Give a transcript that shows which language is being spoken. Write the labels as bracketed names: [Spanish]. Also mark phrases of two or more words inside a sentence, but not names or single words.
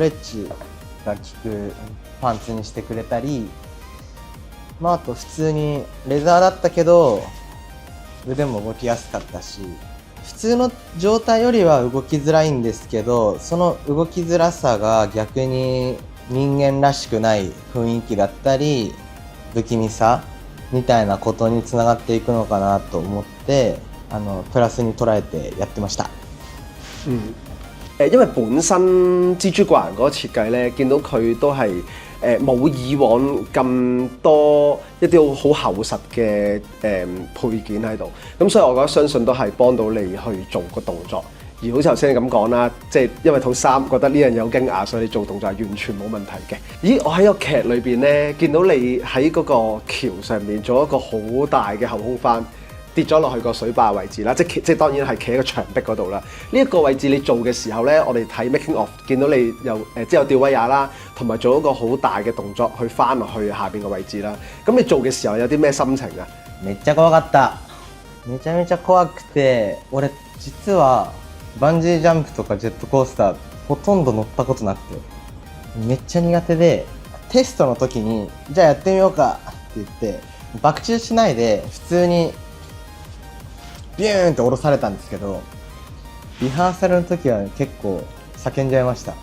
[Japanese] ッチが効くパンツにしてくれたり、あと普通にレザーだったけど腕も動きやすかったし、普通の状態よりは動きづらいんですけど、その動きづらさが逆に人間らしくない雰囲気だったり不気味さみたいなことにつながっていくのかなと思って、プラスに捉えてやってました。 [Cantonese] 因為本身蜘蛛怪人嗰個設計咧，見到佢都係冇以往咁多一啲好厚實嘅配件喺度，咁所以我覺得相信都係幫到你去做個動作。而好似頭先你咁講啦，即係因為套衫覺得呢樣嘢好驚訝，所以你做動作係完全冇問題嘅。咦，我喺個劇裏邊咧見到你喺嗰個橋上面做一個好大嘅後空翻， 跌咗落去個水壩位置啦，即係當然係企喺個牆壁嗰度啦。呢一個位置你做嘅時候咧，我哋睇 [English] making of [Cantonese] 見到你又即係有吊威亞啦，同埋做一個好大嘅動作去翻落去下邊嘅位置啦。咁你做嘅時候有啲咩心情啊？ [Japanese] めっちゃ怖かった。めちゃめちゃ怖くて、俺実はバンジージャンプとかジェットコースターほとんど乗ったことなくて、めっちゃ苦手で、テストの時にじゃあやってみようかって言って爆中しないで普通にビューンって下ろされたんですけど、リハーサルの時は結構叫んじゃいました。